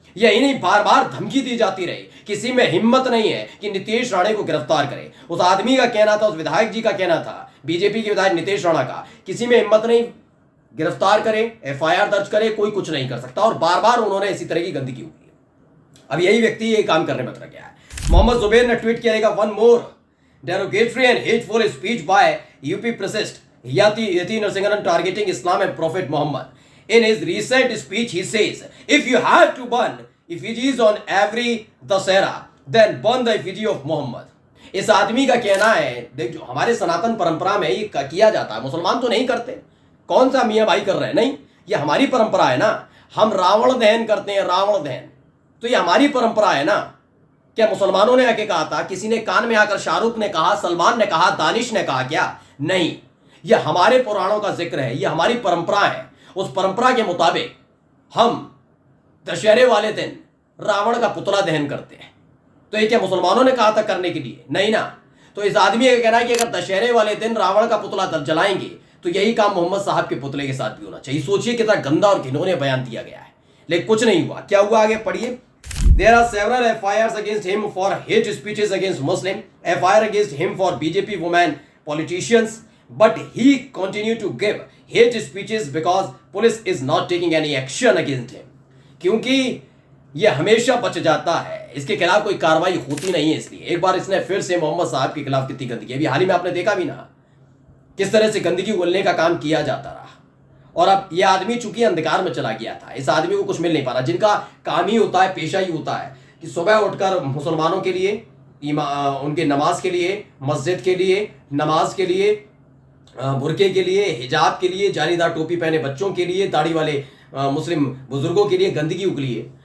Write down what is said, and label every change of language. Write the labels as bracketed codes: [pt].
[hi] यही नहीं, बार बार धमकी दी जाती रही, किसी में हिम्मत नहीं है कि नितेश राणे को गिरफ्तार करे। उस आदमी का कहना था, उस विधायक जी का कहना था, बीजेपी के विधायक नितेश राणा का, किसी में हिम्मत नहीं गिरफ्तार करे, एफआईआर दर्ज करे, कोई कुछ नहीं कर सकता। और बार बार उन्होंने इसी तरह की गंदगी उगली। अब यही व्यक्ति ये काम करने में उतर गया है। मोहम्मद जुबैर ने ट्वीट किया, [en] One more derogatory and hateful speech by UP President Yati Narasimhan targeting Islam and Prophet Muhammad. In his recent speech, he says, if you have to burn effigies on every Dasera, then burn the effigy of Muhammad. [hi] इस आदमी का कहना है, देख जो हमारे सनातन परंपरा में ये किया जाता है, मुसलमान तो नहीं करते, कौन सा मियाँ भाई कर रहे हैं, नहीं, ये हमारी परंपरा है ना। हम रावण दहन करते हैं, रावण दहन, तो ये हमारी परंपरा है ना। क्या मुसलमानों ने आके कहा था? किसी ने कान में आकर शाहरुख ने कहा, सलमान ने कहा, दानिश ने कहा क्या? नहीं, यह हमारे पुराणों का जिक्र है, यह हमारी परंपरा है। उस परंपरा के मुताबिक हम दशहरे वाले दिन रावण का पुतला दहन करते हैं। तो ये क्या मुसलमानों ने कहा था करने के लिए? नहीं ना। तो इस आदमी का कहना है कि अगर दशहरे वाले दिन रावण का पुतला जलाएंगे तो यही काम मोहम्मद साहब के पुतले के साथ भी होना चाहिए। सोचिए कितना गंदा और घिनौने बयान दिया गया है, लेकिन कुछ नहीं हुआ। क्या हुआ आगे पढ़िए। [en] There are several FIRs against him for hate speeches against Muslim, FIR against him for BJP women politicians, but he continued to give hate speeches because police is not taking any action against him. [hi] क्योंकि ये हमेशा बच जाता है, इसके खिलाफ कोई कार्रवाई होती नहीं है, इसलिए एक बार इसने फिर से मोहम्मद साहब के खिलाफ कितनी गंदगी, अभी हाल ही में आपने देखा भी ना किस तरह से गंदगी उगलने का काम किया जाता रहा। और अब ये आदमी चूंकि अंधकार में चला गया था, इस आदमी को कुछ मिल नहीं पा रहा, जिनका काम ही होता है, पेशा ही होता है कि सुबह उठकर मुसलमानों के लिए, उनके नमाज के लिए, मस्जिद के लिए, नमाज के लिए, बुरके के लिए, हिजाब के लिए, जालीदार टोपी पहने बच्चों के लिए, दाढ़ी वाले मुस्लिम बुजुर्गों के लिए गंदगी उगली है।